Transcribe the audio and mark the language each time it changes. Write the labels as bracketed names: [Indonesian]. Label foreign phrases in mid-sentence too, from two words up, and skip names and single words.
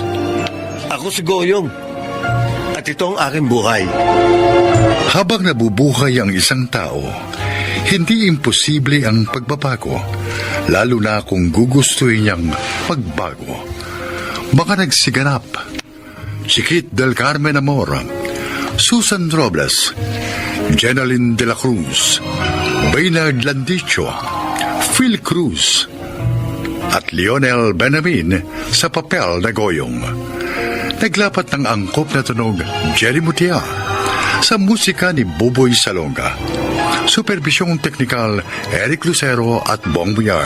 [Filipino] Ako si Goyong, at ito ang aking buhay. Habang nabubuhay ang isang tao, hindi imposible ang pagbabago, lalo na kung gugustuhin niyang magbago. Baka nagsiganap. Chiquit del Carmen Amor, Susan Robles, Jenaline de la Cruz, Baynard Landicho, Phil Cruz, at Lionel Benamin sa papel na Goyong. Naglapat ng angkop na tunog Jerry Mutia sa musika ni Buboy Salonga. Supervisyong teknikal Eric Lucero at Bong Villar.